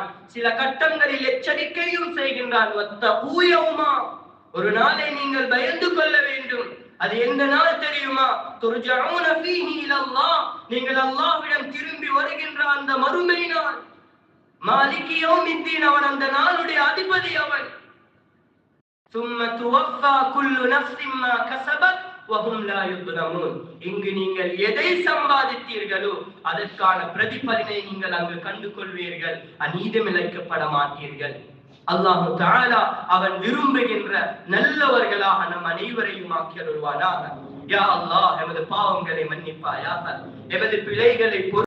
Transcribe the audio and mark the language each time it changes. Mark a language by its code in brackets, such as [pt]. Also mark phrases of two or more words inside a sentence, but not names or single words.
[ta] சில கட்டங்களில் எச்சரிக்கையும் செய்கின்றான். ஒரு நாளை நீங்கள் பயந்து கொள்ள வேண்டும். அது எந்த நாள் தெரியுமா? [ar] ترجعون فيه إلى الله, [ta] நீங்கள் அல்லாஹ்விடம் திரும்பி வருகின்ற அந்த மறுமை நாள். [ar] مالك يوم الدين, [ta] அவன் அந்த நாளுடைய அதிபதி அவன். [ar] ثم توفى كل نفس ما كسبت وهم لا يظلمون. [ta] இங்கு நீங்கள் எதை சம்பாதித்தீர்களோ அதற்கான பிரதிபலனை நீங்கள் அங்கு கண்டு கொள்வீர்கள், அநீதம் இழைக்கப்பட மாட்டீர்கள். [ar] الله تعالى [ta] அவன் விரும்புகின்ற நல்லவர்களாக நம் அனைவரையும் ஆக்கியருள்வானாக. [ar] يا الله, [ta] எமது பாவங்களை மன்னிப்பாயாக, எமது பிழைகளை